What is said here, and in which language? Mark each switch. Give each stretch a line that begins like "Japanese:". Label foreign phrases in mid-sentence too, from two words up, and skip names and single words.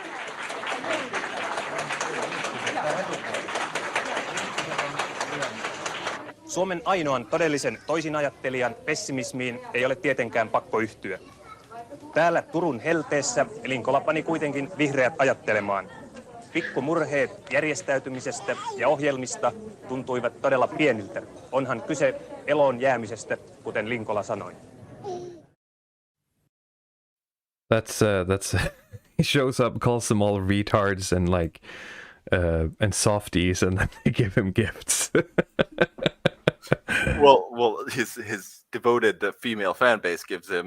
Finnish: Suomen ainoan todellisen toisinajattelijan pessimismiin ei ole tietenkään pakko yhtyä. Täällä Turun helteessä Linkola pani kuitenkin vihreät ajattelemaan. Pikkumurheet järjestäytymisestä ja ohjelmista tuntuivat todella pieniltä. Onhan kyse eloon jäämisestä, kuten Linkola sanoi.
English: That's he shows up, calls them all retards and and softies, and then they give him gifts. well, his devoted female fan base gives him.